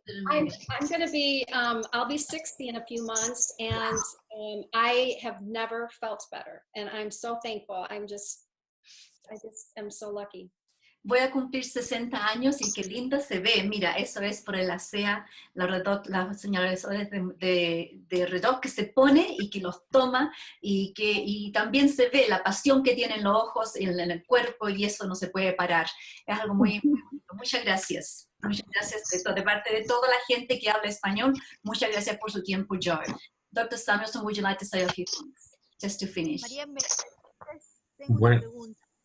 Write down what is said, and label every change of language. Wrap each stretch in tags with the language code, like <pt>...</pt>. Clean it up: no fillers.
<en>I'm going to be, I'll be 60 in a few months, and I have never felt better, and I'm so thankful. I just am so lucky.</en> <es>Voy a cumplir 60 años y qué linda se ve. Mira, eso es por el ASEA, la señora de Redox que se pone y que los toma, y también se ve la pasión que tienen los ojos en el cuerpo, y eso no se puede parar. Es algo muy bonito. Muchas gracias. Muchas gracias de parte de toda la gente que habla español. Muchas gracias por su tiempo, Joy.</es> <en>Dr. Samuelson, would you like to say a few things, just to finish?</en> <es>María, tengo una pregunta.</es>